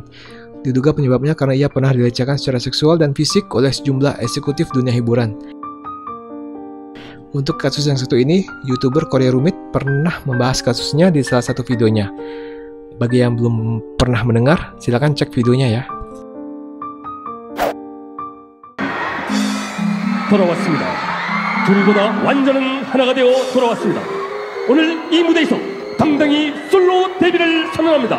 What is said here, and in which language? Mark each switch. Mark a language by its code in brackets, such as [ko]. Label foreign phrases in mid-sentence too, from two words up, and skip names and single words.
[id] Diduga penyebabnya karena ia pernah dilecehkan secara seksual dan fisik oleh sejumlah eksekutif dunia hiburan. Untuk kasus yang satu ini, YouTuber Korea Rumit pernah membahas kasusnya di salah satu videonya. Bagi yang belum pernah mendengar, silakan cek videonya ya. [ko] 돌아왔습니다. 둘보다 완전한 하나가 되어 돌아왔습니다. 오늘 이 무대에서 당당히 솔로 데뷔를 선언합니다.